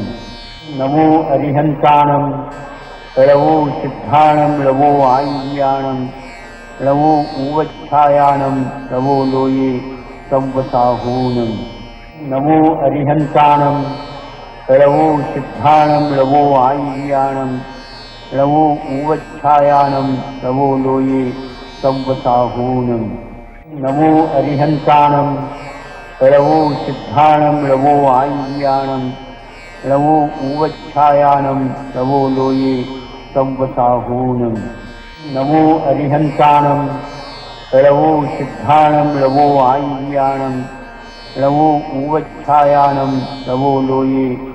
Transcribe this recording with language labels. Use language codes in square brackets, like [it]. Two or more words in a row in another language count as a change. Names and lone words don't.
[pra] नमो अरिहंताणम, नमो सिद्धाणम, नमो आय्याणम, नमो उवच्छायाणम, नमो लोये संवसाहूनम। नमो अरिहंताणम, नमो सिद्धाणम, नमो आय्याणम, नमो उवच्छायाणम, नमो लोये संवसाहूनम् नमो अरिहन्ताणं रवो सिद्धाणं रवो आय्याणं रवो उवच्छायाणं रवो लोये संवसाहूनम् नमो अरिहन्ताणं रवो सिद्धाणं रवो आय्याणं रवो उवच्छायाणं रवो लोये